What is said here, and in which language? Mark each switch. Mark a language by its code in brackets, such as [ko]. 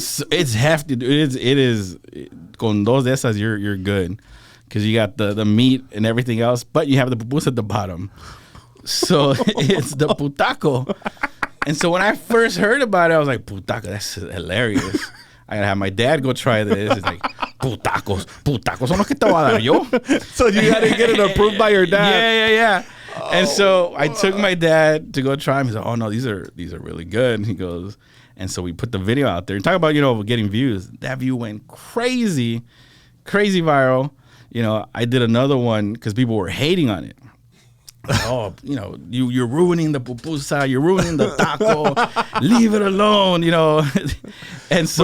[en] So it's hefty, dude. It is [es] con dos de esas, [en] you're good. Because you got the meat and everything else, but you have the pupusa at the bottom. So it's the putaco. And so when I first heard about it, I was like, putaco, that's hilarious. I gotta have my dad go try this. It's like, [es] putacos son los que te voy a dar yo. [en] So you gotta get it approved by your dad. Yeah. Oh, and so I took my dad to go try them. He's like, oh no, these are really good. And he goes, and so we put the video out there and talk about, getting views. That view went crazy viral. I did another one because people were hating on it. Oh, you're ruining the pupusa, you're ruining the taco, leave it alone, And so